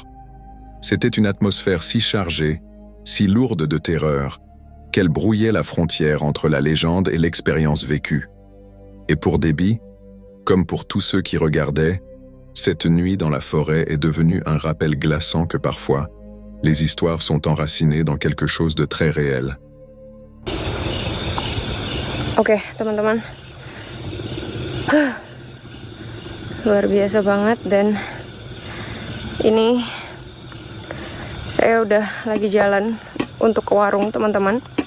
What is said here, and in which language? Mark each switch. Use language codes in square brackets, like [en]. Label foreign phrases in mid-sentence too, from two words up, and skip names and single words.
[fr] C'était une atmosphère si chargée, si lourde de terreur, qu'elle brouillait la frontière entre la légende et l'expérience vécue. Et pour Debbie, comme pour tous ceux qui regardaient, cette nuit dans la forêt est devenue un rappel glaçant que parfois, les histoires sont enracinées dans quelque chose de très réel. [id] Oke, teman-teman. Luar biasa banget, dan ini saya udah lagi jalan untuk ke warung, teman-teman.